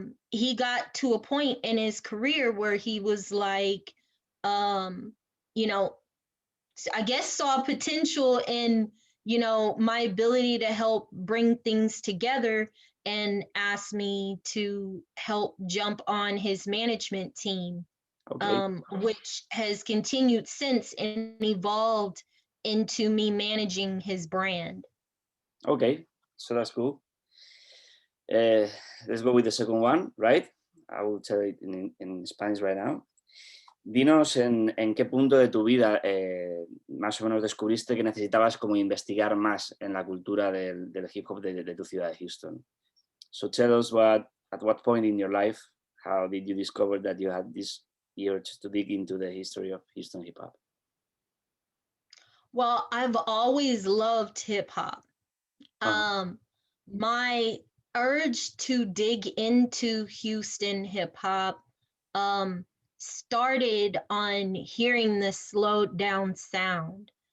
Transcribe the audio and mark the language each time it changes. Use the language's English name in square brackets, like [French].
[English] He got to a point in his career where he was like, you know, I guess saw potential in, my ability to help bring things together, and asked me to help jump on his management team, which has continued since and evolved into me managing his brand. Okay, so that's cool. Let's go with the second one, right? I will tell it in Spanish right now. [Spanish] Dinos en qué punto de tu vida más o menos descubriste que necesitabas como investigar más en la cultura del hip hop de tu ciudad de Houston. [English] So tell us at what point in your life, how did you discover that you had this urge to dig into the history of Houston hip hop? Well, I've always loved hip hop. My urge to dig into Houston hip hop started on hearing the slowed down sound.